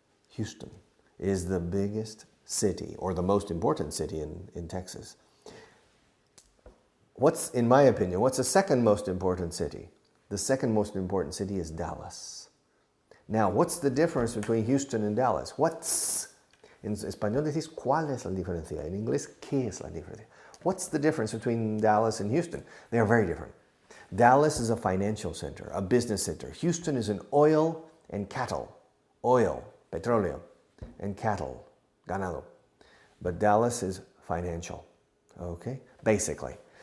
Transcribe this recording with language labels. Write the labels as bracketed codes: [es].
[en] Houston is the biggest city, or the most important city in Texas. In my opinion, what's the second most important city? The second most important city is Dallas. Now, what's the difference between Houston and Dallas? [es] En español decís, ¿cuál es la diferencia? En inglés, ¿qué es la diferencia? [en] What's the difference between Dallas and Houston? They are very different. Dallas is a financial center, a business center. Houston is an oil and cattle. Oil, petróleo, and cattle, ganado. But Dallas is financial, okay, basically.